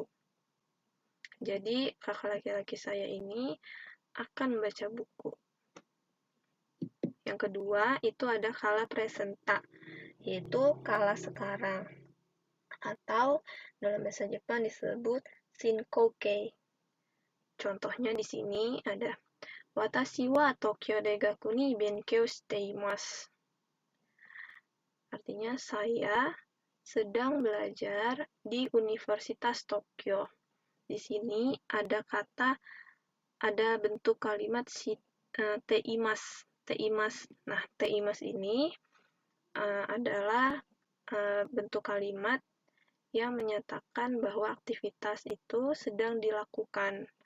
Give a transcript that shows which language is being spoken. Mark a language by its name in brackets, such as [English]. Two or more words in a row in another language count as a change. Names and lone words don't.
[Indonesian] Jadi, kakak laki-laki saya ini akan membaca buku. Yang kedua, itu ada kala presenta, yaitu kala sekarang. Atau dalam bahasa Jepang disebut shinkokei. Contohnya di sini ada [Japanese] watashi wa Tokyo Daigaku ni benkyou shite imasu. [Indonesian] Artinya, saya sedang belajar di Universitas Tokyo. Di sini ada bentuk kalimat teimas. Nah, teimas ini adalah bentuk kalimat yang menyatakan bahwa aktivitas itu sedang dilakukan.